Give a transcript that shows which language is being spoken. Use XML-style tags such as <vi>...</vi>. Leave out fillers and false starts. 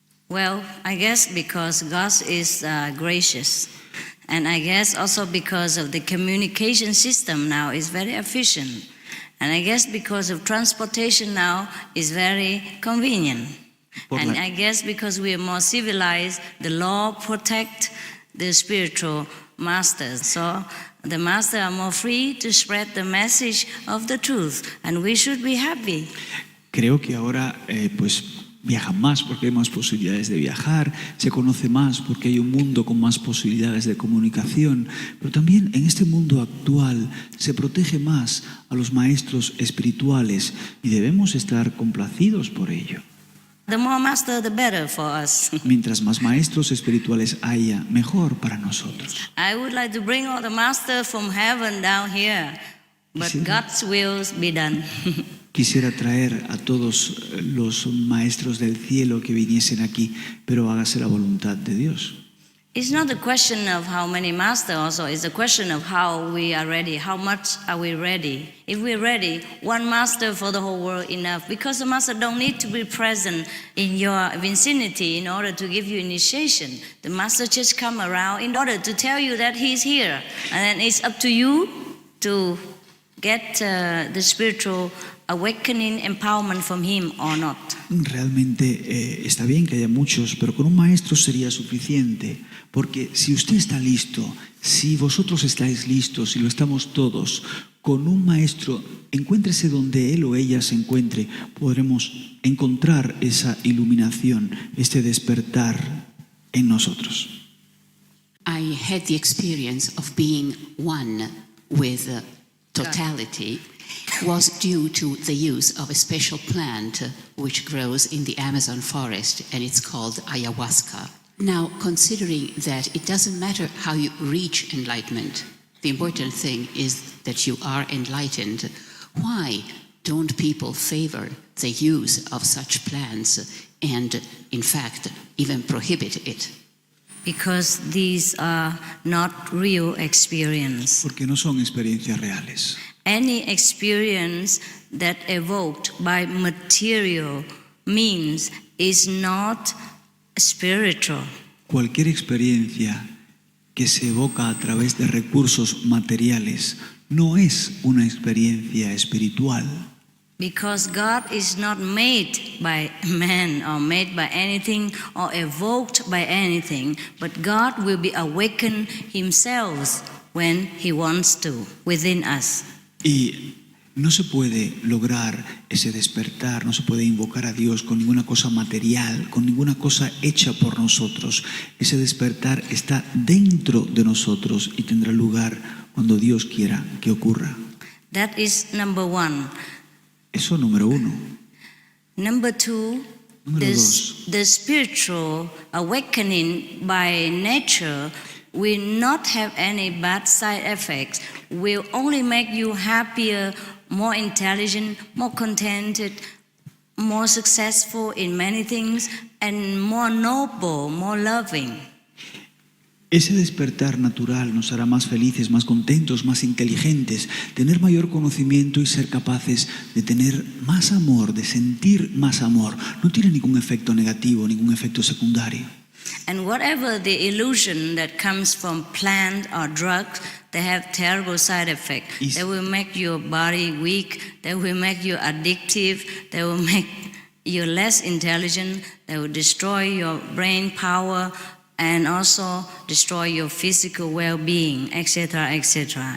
<en>Well, I guess because God is gracious, and I guess also because of the communication system now is very efficient, and I guess because of transportation now is very convenient, and I guess because we are more civilized, the law protect the spiritual masters, so the masters are more free to spread the message of the truth, and we should be happy.</en> <es>Creo que ahora, viajan más porque hay más posibilidades de viajar, se conoce más porque hay un mundo con más posibilidades de comunicación, pero también en este mundo actual se protege más a los maestros espirituales y debemos estar complacidos por ello.</es> <en>The more master, the better for us.</en> <es>Mientras más maestros espirituales haya, mejor para nosotros.</es> <en>I would like to bring all the masters from heaven down here, but God's will be done.</en> <es>Quisiera traer a todos los maestros del cielo que viniesen aquí, pero hágase la voluntad de Dios.</es> <en>It's not the question of how many masters also, it's the question of how we are ready, how much are we ready. If we're ready, one master for the whole world enough, because the master don't need to be present in your vicinity in order to give you initiation. The master just come around in order to tell you that he's here, and then it's up to you to get the spiritual awakening, empowerment from him or not.</en> <es>Realmente está bien que haya muchos, pero con un maestro sería suficiente, porque si usted está listo, si vosotros estáis listos, si lo estamos todos, con un maestro, encuéntrese donde él o ella se encuentre, podremos encontrar esa iluminación, este despertar en nosotros.</es> <en>I had the experience of being one with totality. Was due to the use of a special plant which grows in the Amazon forest, and it's called ayahuasca. Now, considering that it doesn't matter how you reach enlightenment, the important thing is that you are enlightened, why don't people favor the use of such plants and, in fact, even prohibit it? Because these are not real experience.</en> <es>Porque no son experiencias reales.</es> <en>Any experience that evoked by material means is not spiritual.</en> <es>Cualquier experiencia que se evoca a través de recursos materiales no es una experiencia espiritual.</es> <en>Because God is not made by man or made by anything or evoked by anything, but God will be awakened himself when he wants to within us.</en> <es>Y no se puede lograr ese despertar, no se puede invocar a Dios con ninguna cosa material, con ninguna cosa hecha por nosotros. Ese despertar está dentro de nosotros y tendrá lugar cuando Dios quiera que ocurra.</es> <en>That is number one.</en> <es>Eso número uno.</es> <en>Number two, the spiritual awakening by nature will not have any bad side effects, will only make you happier, more intelligent, more contented, more successful in many things, and more noble, more loving.</en> <es>Ese despertar natural nos hará más felices, más contentos, más inteligentes, tener mayor conocimiento y ser capaces de tener más amor, de sentir más amor. No tiene ningún efecto negativo, ningún efecto secundario.</es> <en>And whatever the illusion that comes from plant or drugs, they have terrible side effects. They will make your body weak, they will make you addictive, they will make you less intelligent, they will destroy your brain power and also destroy your physical well-being, etc., etc.</en>